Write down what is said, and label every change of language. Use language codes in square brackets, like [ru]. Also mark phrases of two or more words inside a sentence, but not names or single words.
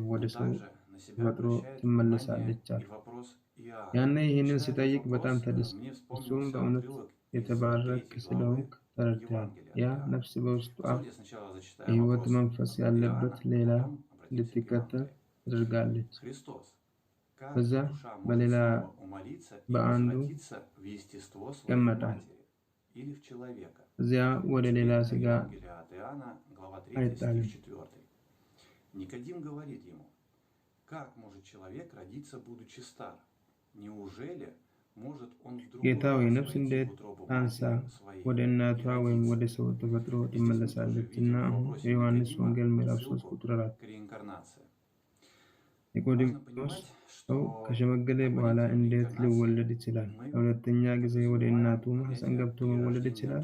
[am] ወደ ሰው ተፈጥሮ ትመለሳለች አልኩ። ያኔ ይህንን ሲጠይቅ በጣም ተደሰተ። እርሱም በእውነት የተባረክ ስለሆንክ ተረድተሃል። ያ ነፍስ በውስጧ የሕይወት መንፈስ ያለበት ሌላ እንድትከተል ተደርጋለች። ከዛ በሌላ በአንዱ ይቀመጣል። እዚያ ወደ ሌላ ሥጋ አይጣልም። [ru] Никодим говорит ему, как может человек родиться, будучи стар? Неужели может он вдруг [am] ጌታ ሆይ ነፍስ እንዴት አንሳ ወደ እናቷ ወይም ወደ ሰው ተፈጥሮ ትመለሳለች? እና አሁን የዮሐንስ ወንጌል ምዕራፍ 3 ቁጥር 4 ኒቆዲሞስ ሰው ከሸመገለ በኋላ እንዴት ሊወለድ ይችላል? ለሁለተኛ ጊዜ ወደ እናቱ ማኅፀን ገብቶ መወለድ ይችላል?